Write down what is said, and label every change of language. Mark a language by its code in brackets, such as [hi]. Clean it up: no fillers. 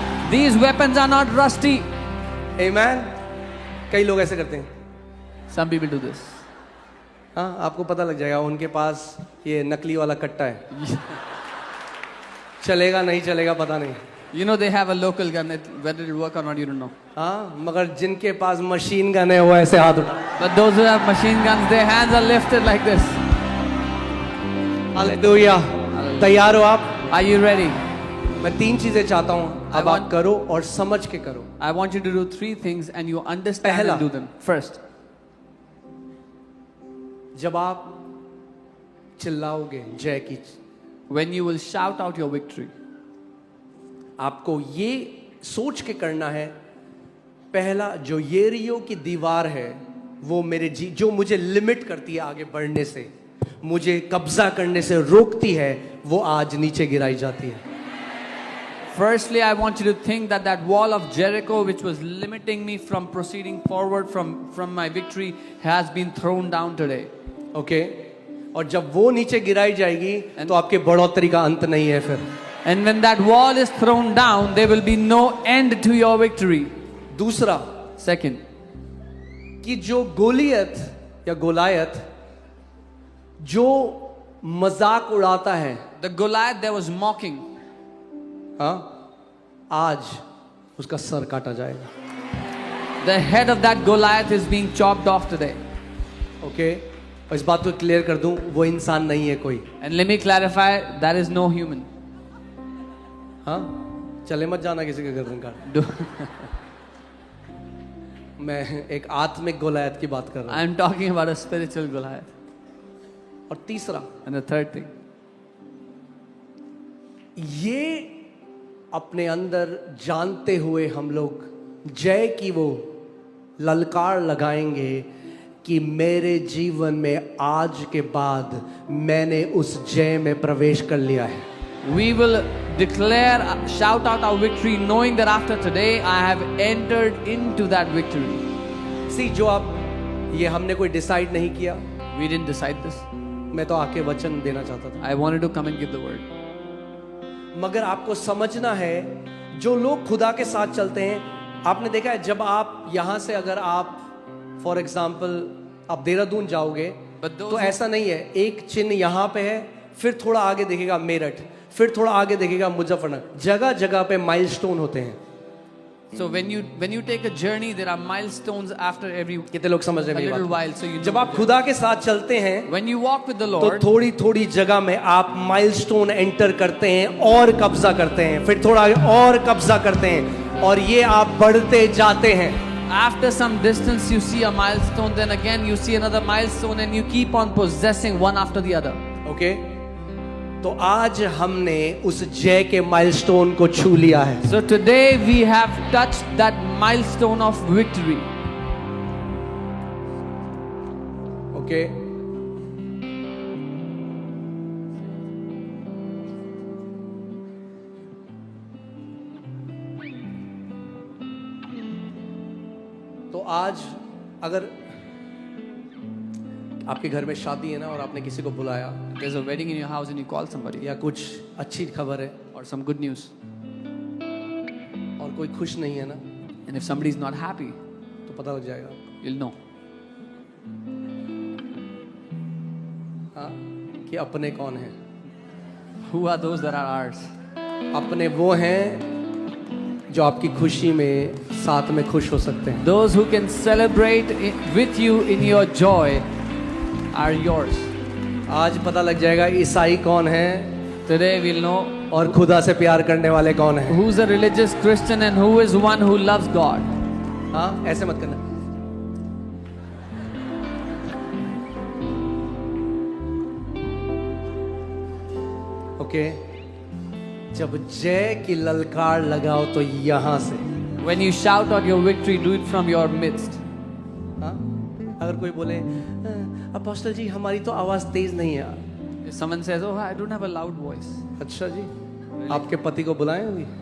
[en] These weapons are not rusty. [hi] Amen. कई लोग ऐसे करते हैं. [en] Some people do this. [hi] हाँ, आपको पता लग जाएगा उनके पास ये नकली वाला कट्टा है. चलेगा नहीं चलेगा पता नहीं. [en] You know they have a local gun. Whether it will work or not, you don't know. [hi] हाँ, मगर जिनके पास मशीन गन है वो ऐसे हाथ उठा. [en] But those who have machine guns, their hands are lifted like this. [hi] Hallelujah. तैयार हो आप? [en] Are you ready? [hi] मैं 3 चीजें चाहता हूं, अब आप करो और समझ के करो। [en] I want you to do 3 things and you understand [hi] पहला, [en] and do them. First, [hi] जब आप चिल्लाओगे जय की, [en] when you will shout out your victory, [hi] आपको ये सोच के करना है, पहला जो येरियो की दीवार है वो मेरे जो मुझे लिमिट करती है आगे बढ़ने से, मुझे कब्जा करने से रोकती है, वो आज नीचे गिराई जाती है। [en] firstly, I want you to think that that wall of Jericho, which was limiting me from proceeding forward from my victory, has been thrown down today. [hi] Okay और जब वो नीचे गिराई जाएगी तो आपके बढ़ोतरी का अंत नहीं है फिर। [en] And when that wall is thrown down, there will be no end to your victory. [hi] दूसरा, [en] Second, [hi] कि जो गोलियत या गोलायत जो मजाक उड़ाता है, [en] the Goliath that was mocking, [hi] हाँ, आज उसका सर काटा जाएगा। [en] the head of that Goliath is being chopped off today. [hi] Okay और इस बात को क्लियर कर दूं, वो इंसान नहीं है कोई। [en] And let me clarify, that is no human. [hi] हाँ, चले मत जाना किसी के गर्दन काट। [en] Do- [hi] मैं एक आत्मिक गोलायत की बात कर रहा हूँ। [en] I'm talking about a spiritual Goliath. [hi] और तीसरा, [en] And the third thing, [hi] ये अपने अंदर जानते हुए हम लोग जय की वो ललकार लगाएंगे कि मेरे जीवन में आज के बाद मैंने उस जय में प्रवेश कर लिया है। [en] we will declare, shout out our victory, knowing that after today I have entered into that victory. [hi] सी जो आप ये हमने कोई डिसाइड नहीं किया, [en] We didn't decide this. [hi] मैं तो आके वचन देना चाहता था, [en] I wanted to come and give the word. [hi] मगर आपको समझना है जो लोग खुदा के साथ चलते हैं, आपने देखा है जब आप यहां से अगर आप फॉर एग्जाम्पल आप देहरादून जाओगे तो ऐसा नहीं है, एक चिन्ह यहां पे है, फिर थोड़ा आगे देखेगा मेरठ, फिर थोड़ा आगे देखेगा मुजफ्फरनगर, जगह जगह पे माइलस्टोन होते हैं। [en] So when you take a journey, there are milestones after every [hi] कितने लोग समझ रहे हैं [en] a [hi] मेरी [en] little [hi] बात? [en] while. So you [hi] जब [en] know [hi] आप खुदा के साथ चलते हैं [en] when you walk with the [hi] तो [en] Lord, [hi] थोड़ी थोड़ी जगह में आप माइलस्टोन एंटर करते हैं और कब्जा करते हैं, फिर थोड़ा आगे और कब्जा करते हैं, और ये आप बढ़ते जाते हैं। [en] after some distance you see a milestone, then again you see another milestone, and you keep on possessing one after the other. [hi] Okay तो आज हमने उस जय के माइलस्टोन को छू लिया है। [en] So today we have touched that milestone of victory. [hi] Okay तो आज अगर आपके घर में शादी है ना और आपने किसी को बुलाया [en] There's a wedding in your house and you call somebody, [hi] या कुछ अच्छी खबर है [en] or some good news, [hi] और कोई खुश नहीं है ना, [en] and if somebody is not happy, [hi] तो पता लग जाएगा आपको, [en] you'll know [hi] हाँ, कि अपने कौन हैं। [en] who are those that are ours. [hi] अपने वो हैं जो आपकी खुशी में साथ में खुश हो सकते हैं। [en] Those who can celebrate with you in your joy are yours. [hi] आज पता लग जाएगा ईसाई कौन है [en] Today we'll know [hi] और खुदा से प्यार करने वाले कौन हैं। [en] who's a religious Christian and who is one who loves God. [hi] हाँ, ऐसे मत करना। ओके जब जय की ललकार लगाओ तो यहां से, [en] When you shout out your victory, do it from your midst. [hi] हाँ, अगर कोई बोले अपोस्टल जी हमारी तो आवाज तेज नहीं है, [en] If someone says, oh, I don't have a loud voice, [hi] अच्छा जी आपके पति को बुलाएं अभी,